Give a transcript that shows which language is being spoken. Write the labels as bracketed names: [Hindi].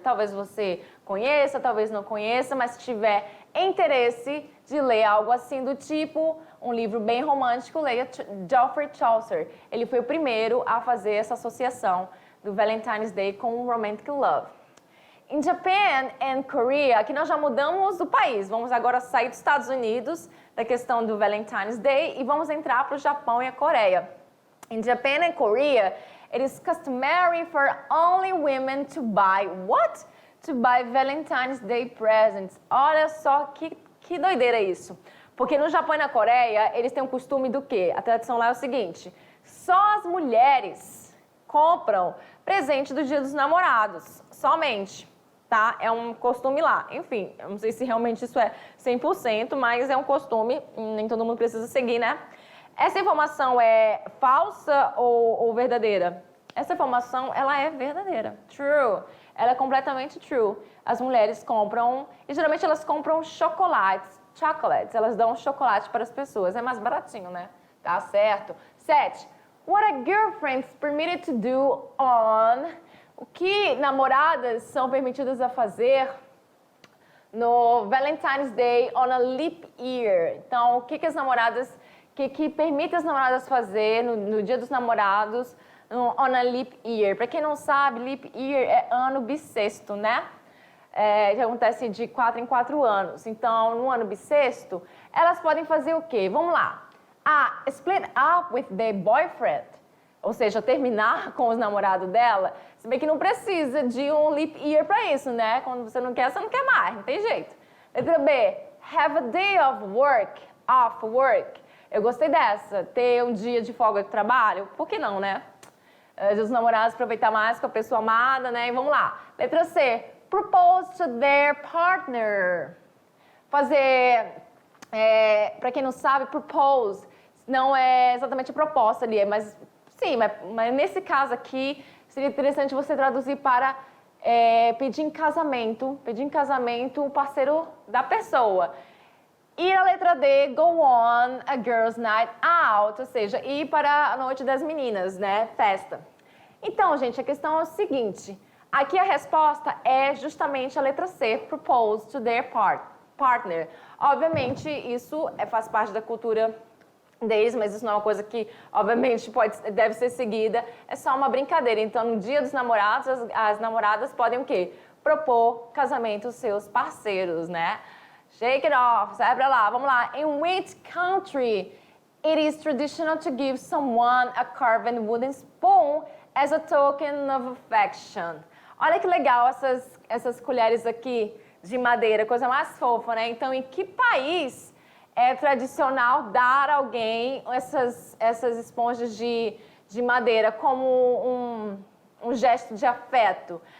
[Portuguese] Talvez você conheça, talvez não conheça, mas se tiver interesse de ler algo assim do tipo, um livro bem romântico, leia Geoffrey Chaucer. Ele foi o primeiro a fazer essa associação do Valentine's Day com o [English] romantic love. [Portuguese] Em Japan and Korea, aqui nós já mudamos do país. Vamos agora sair dos Estados Unidos, da questão do Valentine's Day, e vamos entrar para o Japão e a Coreia. [English] In Japan and Korea, it is customary for only women to buy what? To buy Valentine's Day presents. [Portuguese] Olha só que doideira isso. Porque no Japão e na Coreia, eles têm um costume do quê? A tradição lá é o seguinte: só as mulheres compram presente do Dia dos Namorados, somente, tá? É um costume lá. Enfim, eu não sei se realmente isso é 100%, mas é um costume, nem todo mundo precisa seguir, né? Essa informação é falsa ou verdadeira? Essa informação, ela é verdadeira. True. Ela é completamente true. As mulheres compram, e geralmente elas compram chocolates. Elas dão chocolate para as pessoas. É mais baratinho, né? Tá certo. 7. [English] What are girlfriends permitted to do on... [Portuguese] O que namoradas são permitidas a fazer no Valentine's Day [English] on a leap year? [Portuguese] Então, o que as namoradas... que permite as namoradas fazer no Dia dos Namorados [English] on a leap year. [Portuguese] Para quem não sabe, leap year é ano bissexto, né? Que acontece de 4 em 4 anos. Então, no ano bissexto, elas podem fazer o quê? Vamos lá. [English] Split up with their boyfriend. [Portuguese] Ou seja, terminar com os namorados dela. Se bem que não precisa de um leap year para isso, né? Quando você não quer mais. Não tem jeito. Letra B. [English] Have a day of work. Off work. [Portuguese] Eu gostei dessa. Ter um dia de folga de trabalho. Por que não, né? Os namorados aproveitar mais com a pessoa amada, né? E vamos lá. Letra C. [English] Propose to their partner. [Portuguese] Fazer, para quem não sabe, propose não é exatamente a proposta ali, mas sim, mas nesse caso aqui seria interessante você traduzir para pedir em casamento o parceiro da pessoa. E a letra D, [English] go on a girls' night out, [Portuguese] ou seja, ir para a noite das meninas, né? Festa. Então, gente, a questão é o seguinte. Aqui a resposta é justamente a letra C, [English] propose to their partner. [Portuguese] Obviamente, isso faz parte da cultura deles, mas isso não é uma coisa que, obviamente, deve ser seguida. É só uma brincadeira. Então, no Dia dos Namorados, as namoradas podem o quê? Propor casamento aos seus parceiros, né? [English] Shake it off, [Portuguese] sai pra lá, vamos lá. [English] In which country it is traditional to give someone a carved wooden spoon as a token of affection. [Portuguese] Olha que legal essas colheres aqui de madeira, coisa mais fofa, né? Então, em que país é tradicional dar a alguém essas esponjas de madeira como um gesto de afeto?